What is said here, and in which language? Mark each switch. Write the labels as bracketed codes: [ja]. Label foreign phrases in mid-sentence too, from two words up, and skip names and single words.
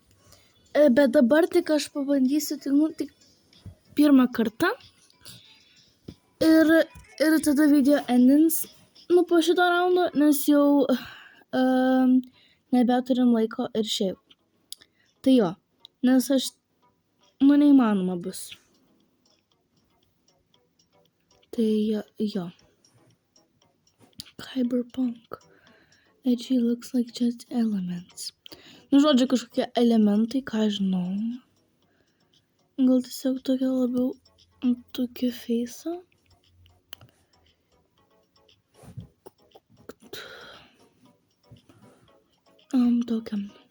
[lt] Bet dabar tik aš pabandysiu tik pirmą kartą ir tada video endins po šito raundo, nes jau nebeturim laiko ir šiaip. Tai jo, nes aš, neįmanoma bus. Tai jo. Cyberpunk. [en] Edgy looks like just elements. [lt] Žodžiu, kažkokie elementai, ką žinau. Gal tiesiog tokia labiau tokia face'ą. Tokiam.